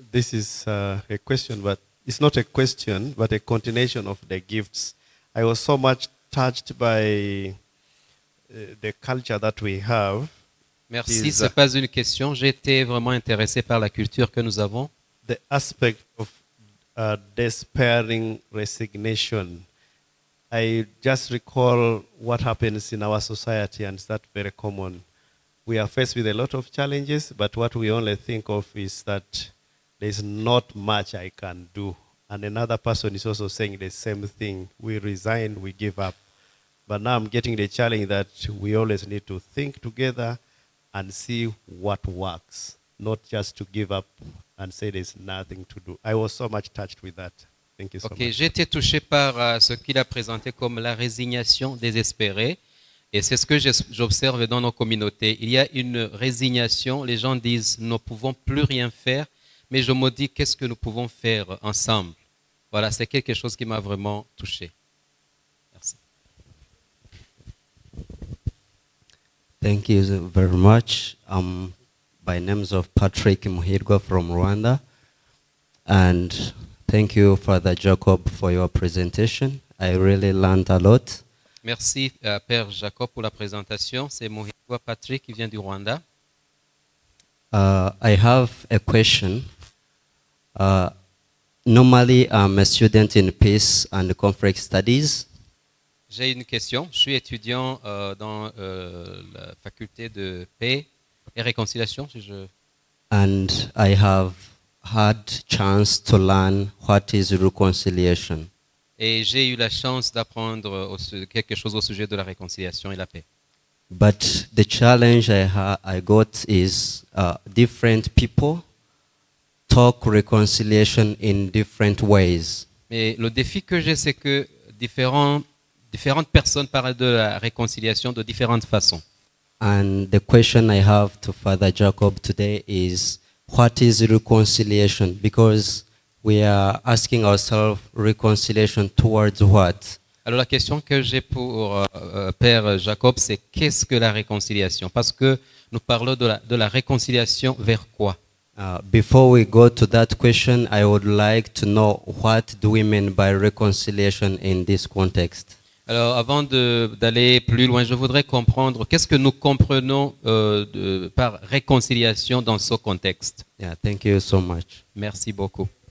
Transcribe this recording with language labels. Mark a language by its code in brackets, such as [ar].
[en] This is a question, but it's not a question, but a continuation of the gifts. I was so much touched by the culture that we have. [fr] Merci, ce n'est pas une question. J'ai été vraiment intéressé par la culture que nous avons. [en] The aspect of despairing resignation. I just recall what happens in our society, and it's that very common. We are faced with a lot of challenges, but what we only think of is that there's not much I can do. And another person is also saying the same thing. We resign, we give up. But now I'm getting the challenge that we always need to think together and see what works, not just to give up and say there's nothing to do. I was so much touched with that. Thank you so much. [fr] J'ai été touché par ce qu'il a présenté comme la résignation désespérée. Et c'est ce que j'observe dans nos communautés. Il y a une résignation. Les gens disent, nous ne pouvons plus rien faire. Mais je me dis, qu'est-ce que nous pouvons faire ensemble? Voilà, c'est quelque chose qui m'a vraiment touché. Merci. [en] Thank you very much. By names of Patrick Muhirwa from Rwanda. And thank you, Father Jacob, for your presentation. I really learned a lot. [fr] Merci, Père Jacob, pour la présentation. C'est Muhirwa Patrick qui vient du Rwanda. [en] I have a question. Normally, I'm a student in peace and conflict studies. [fr] J'ai une question. Je suis étudiant dans la faculté de paix et réconciliation. [en] And I have had chance to learn what is reconciliation. [fr] Et j'ai eu la chance d'apprendre quelque chose au sujet de la réconciliation et la paix. [en] But the challenge I got is different people talk reconciliation in different ways. [fr] Mais le défi que j'ai, c'est que différentes personnes parlent de la réconciliation de différentes façons. [en] And the question I have to Father Jacob today is, what is reconciliation? Because we are asking ourselves reconciliation towards what? [fr] Alors la question que j'ai pour Père Jacob, c'est qu'est-ce que la réconciliation? Parce que nous parlons de la réconciliation vers quoi? [en] Before we go to that question, I would like to know what do we mean by reconciliation in this context? [fr] Alors avant d'aller plus loin, je voudrais comprendre qu'est-ce que nous comprenons par réconciliation dans ce contexte. [en] Yeah, thank you so much. [fr] Merci beaucoup.